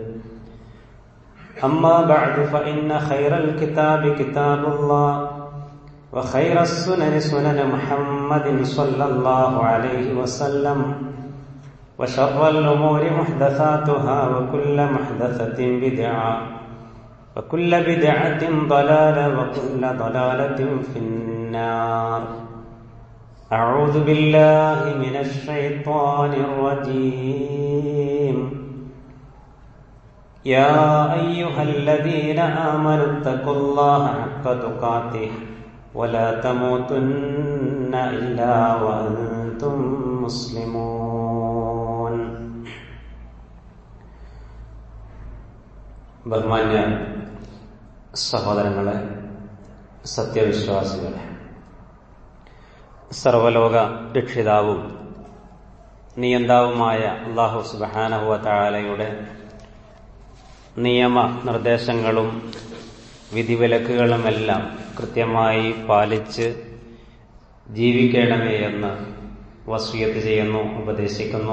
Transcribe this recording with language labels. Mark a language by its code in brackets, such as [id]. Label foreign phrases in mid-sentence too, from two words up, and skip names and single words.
[ar] أما بعد فإن خير الكتاب كتاب الله وخير السنن سنن محمد صلى الله عليه وسلم وشر الأمور محدثاتها وكل محدثة بدعة وكل بدعة ضلالة وكل ضلالة في النار أعوذ بالله من الشيطان الرجيم يا أيها الذين آمنوا اتقوا الله حق تقاته ولا تموتن إلا وأنتم مسلمون. [ml] ബഹുമാന്യ സഹോദരങ്ങളെ, സത്യവിശ്വാസികളെ, സർവലോക രക്ഷിതാവും നിയന്താവുമായ [ar] الله سبحانه وتعالى [ml] നിയമ നിർദ്ദേശങ്ങളും വിധിവിലക്കുകളുമെല്ലാം കൃത്യമായി പാലിച്ച് ജീവിക്കണമേ എന്ന് വസിയത്ത് ചെയ്യുന്നു, ഉപദേശിക്കുന്നു.